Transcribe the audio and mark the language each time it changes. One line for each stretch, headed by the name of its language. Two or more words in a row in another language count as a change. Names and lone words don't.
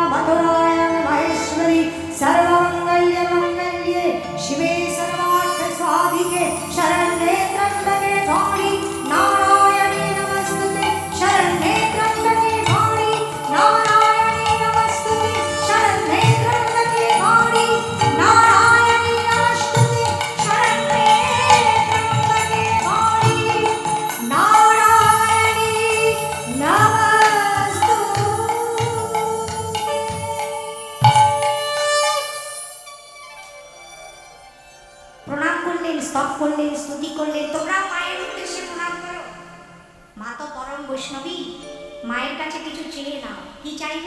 Sanskrit: मधुराय महेश्वरी सर्वमङ्गल्ये शिवे सर्वार्थसाधिके शरण्ये त्र्यम्बके गौरी नारायणी नमस्तुते शरण्ये त्र्यम्बके गौरी नारायणी नमस्तुते शरण्ये त्र्यम्बके गौरी नारायणी नमस्तुते शरण्ये त्र्यम्बके गौरी नारायणी नमस्तुते।
Bangla: প্রণাম করলেন, স্তব করলেন, স্তুতি করলেন। তোমরা মায়ের উদ্দেশ্যে প্রণাম করো। মা তো পরম বৈষ্ণবী, মায়ের কাছে কিছু চেয়ে নাও। কি চাইবে?